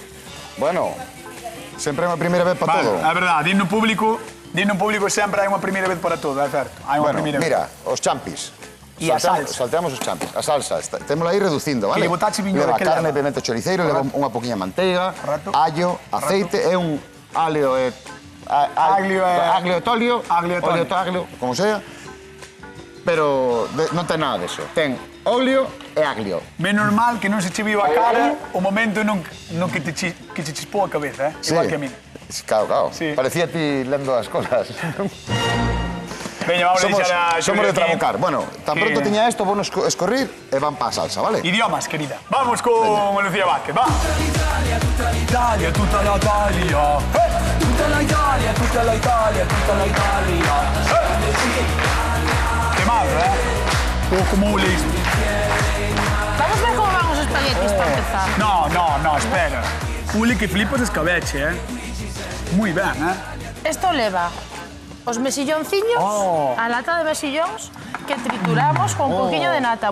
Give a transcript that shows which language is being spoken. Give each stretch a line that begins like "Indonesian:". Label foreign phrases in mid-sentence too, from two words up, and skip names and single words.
Galician: Bueno, sempre é unha primeira vez para todo. É verdade, din no público sempre hai unha primeira vez para todo, é certo. Hai unha Bueno, primeira vez. mira, os champis. E a salsa. Salteamos os champis. A salsa, témola aí reducindo, vale? Que lle botache viño leva de que carne, leva? pimento choriceiro, leva unha poquinha manteiga, Correcto. allo, aceite e un alio e...
Italian: Aglio e- Aglio e tolio. Aglio e tolio. Olio e aglio,
Spanish: como sea.
Galician: Pero non ten nada deso. Ten óleo e aglio. Menos mal que non se che viu a cara o momento non que che chispou a cabeza, eh?
Spanish: Igual que a mí.
Galician: Claro, claro. Sí. Parecía ti lendo as cosas. Veña, vamos a deixar a Somos de Xulia aquí. trabucar. Bueno, tan Que- pronto tiña esto, vou escorrir e van pa salsa, vale? Idiomas, querida. Vamos con Lucía Vázquez, va.
Italian: Italia, tutta la Italia. Tutta la Italia, tutta la Italia, tutta la Italia.
Galician: Temazo, ¿eh? O como lees. Vamos a ver como van os espaguetis para empezar.
Spanish: No, espera.
Galician: Uli, que flipas escabeche, ¿eh? Muy ben, ¿eh? Esto leva os mexillonciños, a lata de mexillóns, que trituramos con un poquinho de nata.